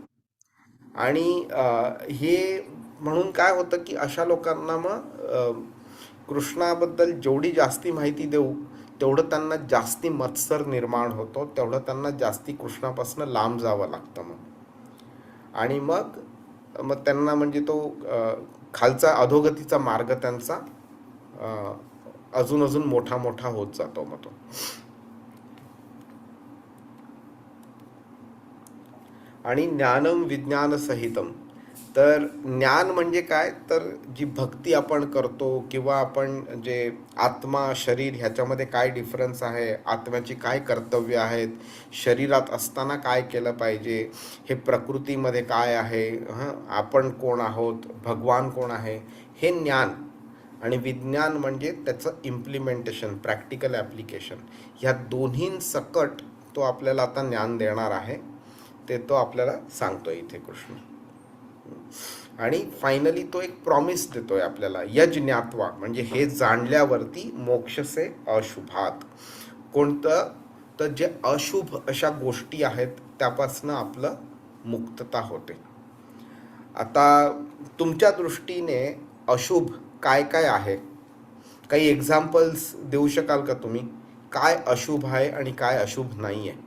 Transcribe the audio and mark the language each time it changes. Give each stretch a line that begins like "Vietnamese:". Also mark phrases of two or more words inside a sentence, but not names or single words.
Marathi: आणि हे म्हणून काय होतं की अशा लोकांना मग कृष्णाबद्दल जेवढी जास्ती माहिती देऊ तेवढं त्यांना जास्ती मत्सर निर्माण होतो, तेवढं त्यांना जास्ती कृष्णापासून लांब जावं लागतं मग. आणि मग मग त्यांना म्हणजे तो खालचा अधोगतीचा मार्ग त्यांचा अजून अजून मोठा मोठा होत जातो मग तो.
Sanskrit: आणि ज्ञानम विज्ञान सहितम,
Marathi: तर ज्ञान म्हणजे काय, तर जी भक्ती आपण करतो किंवा आपण जे आत्मा शरीर ह्याच्यामध्ये काय डिफरन्स आहे, आत्म्याची काय कर्तव्य आहेत, शरीरात असताना काय केलं पाहिजे, हे प्रकृतीमध्ये काय आहे, आपण कोण आहोत, भगवान कोण आहे, हे ज्ञान. आणि विज्ञान म्हणजे त्याचं इम्प्लिमेंटेशन,
English: practical application.
Marathi: ह्या दोन्हींसकट तो आपल्याला आता ज्ञान देणार आहे, ते तो आपल्याला सांगतोय इथे कृष्ण. आणि फायनली तो एक प्रॉमिस देतोय आपल्याला,
Sanskrit: यज ज्ञात्वा,
Marathi: म्हणजे हे जाणल्यावरती
Sanskrit: मोक्षसे अशुभात.
Marathi: कोणतं, तर जे अशुभ अशा गोष्टी आहेत त्यापासनं आपलं मुक्तता होते. आता तुमच्या दृष्टीने अशुभ काय काय आहे, काही एक्झाम्पल्स देऊ शकाल का तुम्ही, काय अशुभ आहे आणि काय अशुभ नाही आहे?